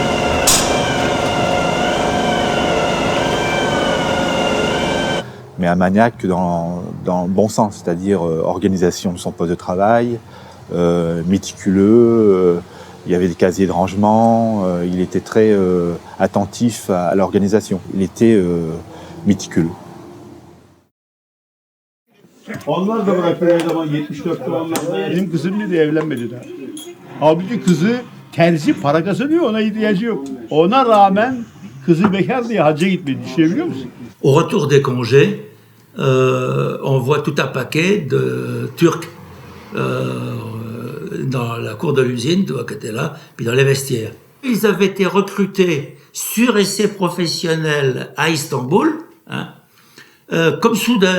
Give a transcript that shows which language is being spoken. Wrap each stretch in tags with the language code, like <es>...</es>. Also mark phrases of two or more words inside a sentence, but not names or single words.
<fr>Mais un maniaque dans le bon sens, c'est-à-dire organisation de son poste de travail, méticuleux, il y avait des casiers de rangement, il était très attentif à l'organisation, il était méticuleux.</fr> <tr>Onlar da bırakıyor o zaman 74'te onlar. Benim kızım dedi evlenmedi daha. Halbuki kızı terzi para kazanıyor, ona ihtiyacı yok. Ona rağmen kızı bekar diye hacca gitmedi. Düşünebiliyor musun?</tr> <fr>Au retour des congés, on voit tout un paquet de Turcs dans la cour de l'usine, toi qui étais là, puis dans les vestiaires. Ils avaient été recrutés sur essai professionnel à Istanbul, hein, comme soudeurs.</fr>